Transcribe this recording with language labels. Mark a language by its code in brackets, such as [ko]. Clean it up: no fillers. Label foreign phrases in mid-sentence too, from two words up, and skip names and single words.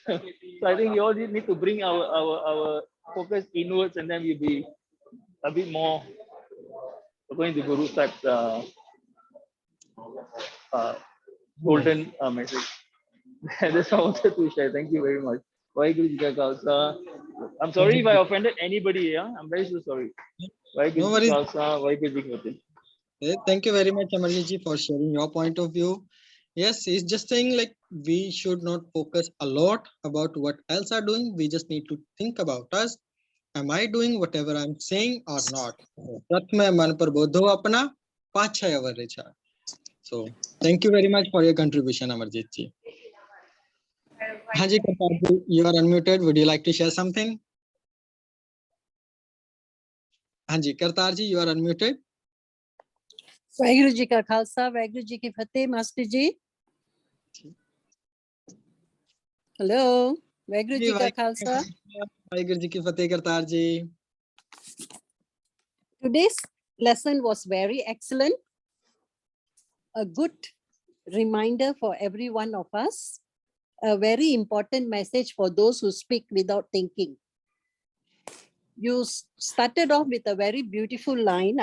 [en] So I think we all need to bring our focus inwards, and then we'll be a bit more going to Guru type uh, golden message. That's what I wanted to share. Thank you very much. [pa] ਵਾਹਿਗੁਰੂ ਜੀ ਕਾ ਖਾਲਸਾ. [en] I'm sorry if I offended anybody. Yeah, I'm very so sorry. No [pa] ਵਾਹਿਗੁਰੂ ਜੀ [en] worries. [pa] ਕਾ ਖਾਲਸਾ, ਵਾਹਿਗੁਰੂ ਜੀ ਕੀ ਫ਼ਤਹਿ. [en] Thank you very much, Amarjit ji, for sharing your point of view. Yes, he's just saying like we should not focus a lot about what else are doing. We just need to think about us. Am I doing whatever I'm saying or not? [pa] ਪ੍ਰਥਮੇ ਮਨ ਪਰ ਬੋਧੋ ਅਪਨਾ, ਪਾਛਾ ਅਵਰ ਰੇਚਾ. [en] So thank you very much for your contribution, Amarjit ji. Haji Kartar ji, you are unmuted. Would you like to share something? Haji Kartar ji, you are unmuted. [pa] ਵਾਹਿਗੁਰੂ ਜੀ ਕਾ ਖਾਲਸਾ ਵਾਹਿਗੁਰੂ ਜੀ ਕੀ ਫ਼ਤਹਿ ਮਾਸਟਰ ਜੀ ਹੈਲੋ ਵਾਹਿਗੁਰੂ ਜੀ ਕਾ ਖਾਲਸਾ ਵਾਹਿਗੁਰੂ ਜੀ ਕੀ ਫ਼ਤਹਿ ਕਰਤਾਰ ਜੀ. [en] Today's lesson was very excellent, a good reminder for every one of us, a very important message for those who speak without thinking. You started off with a very beautiful line.